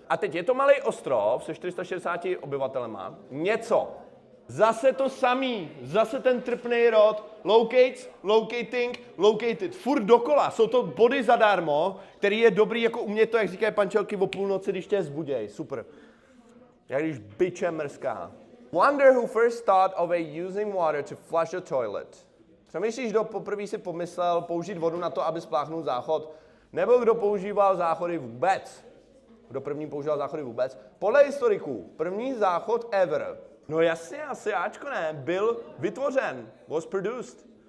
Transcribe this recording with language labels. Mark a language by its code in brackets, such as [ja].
[cs] A teď je to malý ostrov se 460 obyvatelema. Něco. Zase to samý, zase ten trpný rod, locates, locating, located, furt dokola, jsou to body zadarmo, který je dobrý jako umět to, jak říkají pančelky o půlnoci, když tě zbuděj, super. Jak když biče mrská. [en] Wonder who first thought of using water to flush a toilet. [cs] Přemýšlíš, kdo poprvé si pomyslel použít vodu na to, aby spláchnul záchod, nebo kdo používal záchody vůbec? Kdo první používal záchody vůbec? Podle historiků, první záchod ever. No jasně, asi Ačko ne, byl vytvořen, [en] was produced.